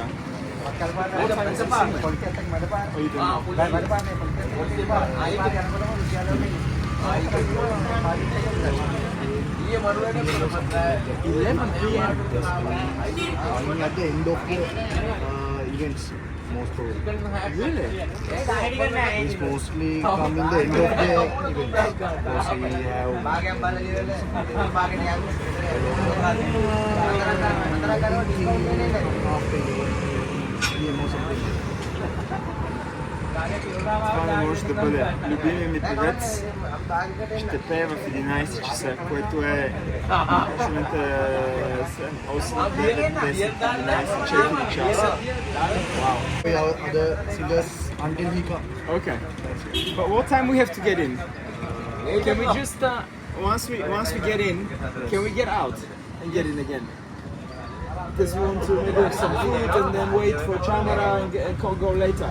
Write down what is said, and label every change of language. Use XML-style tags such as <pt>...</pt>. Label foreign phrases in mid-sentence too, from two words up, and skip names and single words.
<en>What time is he singing? Oh, you don't know. 11 p.m. At the end of the events, most probably. Really? It's mostly come in the end of the event. Because we have</en> <bg>Това не може да бъде любимият ми певец. Ще пее в 11 часа, което е в момента 8, 9, 10, 11, 4 часа.</bg> <en>Wow. we have other singers until we come. Okay. But what time we have to get in? Can we just once we get in, can we get out and get in again? Because we want to maybe have some food and then wait for Chamara and go later.</en>